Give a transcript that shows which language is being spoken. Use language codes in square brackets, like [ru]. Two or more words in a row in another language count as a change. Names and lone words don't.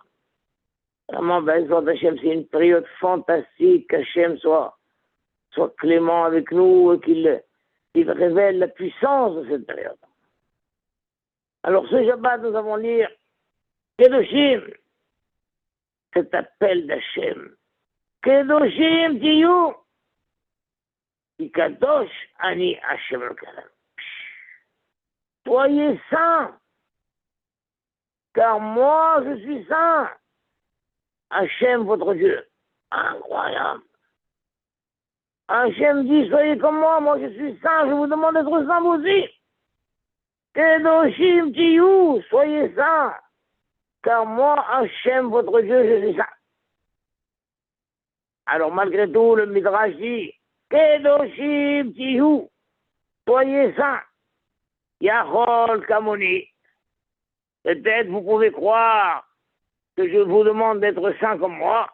[fr] Vraiment, Hashem, c'est une période fantastique, qu'Hachem soit clément avec nous et qu'il révèle la puissance de cette période. Alors ce Shabbat, nous allons lire Kedoshim, cet appel d'Hachem. [he] קדושים תהיו, קדוש אני השם אל כרם. [fr] Soyez saints, car moi je suis saint. Hachem, votre Dieu. Incroyable. Hachem dit, soyez comme moi je suis saint, je vous demande d'être saint vous aussi. [he] קדושים תהיו, [fr] soyez saints, car moi, Hachem, votre Dieu, je suis saint. Alors malgré tout, le Midrash dit, [he] קדושים תהיו, [fr] soyez saints. [he] יכול כמוני. [fr] Peut-être vous pouvez croire que je vous demande d'être saint comme moi.